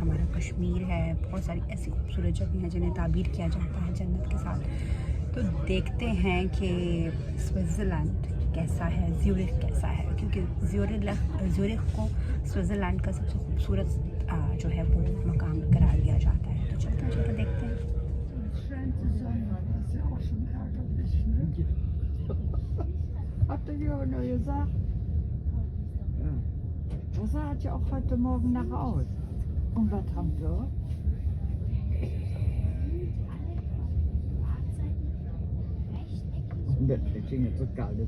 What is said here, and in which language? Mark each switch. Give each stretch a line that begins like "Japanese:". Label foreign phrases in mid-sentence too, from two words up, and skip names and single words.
Hindi: हमारा कश्मीर है, बहुत सारी ऐसी खूबसूरत जगह हैं जिन्हें ताबीर किया जाता है जन्नत के साथ। तो देखते हैं कि स्विट्ज़रलैंड कैसा है, ज़्यूरिख कैसा है, क्योंकि ज़्यूरिख को स्विट्ज़रलैंड का सबसे खूबसूरत जो है वो मकाम करार दिया जाता है। तो चलते चलते देखते हैं।
German: Hat der Jürgen nur gesagt? Ja. Das sah ja auch heute Morgen nach aus. Und was haben wir? Das ist nicht so kalt.